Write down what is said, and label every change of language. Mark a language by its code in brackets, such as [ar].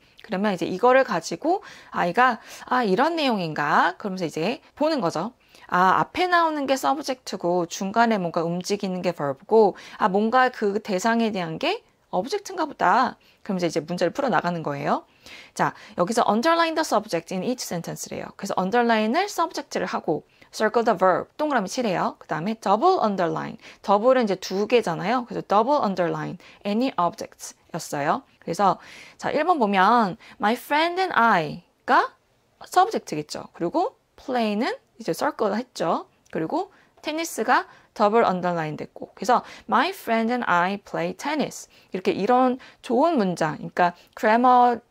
[ko] 그러면 이제 이거를 가지고 아이가 이런 내용인가? 그러면서 이제 보는 거죠. 앞에 나오는 게 subject고 중간에 뭔가 움직이는 게 verb고 뭔가 그 대상에 대한 게 object인가 보다. 그러면서 이제 문제를 풀어 나가는 거예요. 자, 여기서 [en] underline the subject in each sentence [ko] 래요. 그래서 underline을 subject를 하고 [en] circle the verb, [ko] 동그라미 칠해요. 그 다음에 double underline, double은 이제 두 개잖아요. 그래서 [en] double underline any objects [ko] 였어요. 그래서 자 1번 보면 [en] my friend and I가 subject [ko] 겠죠. 그리고 play는 이제 circle 했죠. 그리고 테니스가 double underline 됐고 그래서 [en] my friend and I play tennis [ko] 이렇게 이런 좋은 문장 그러니까 grammar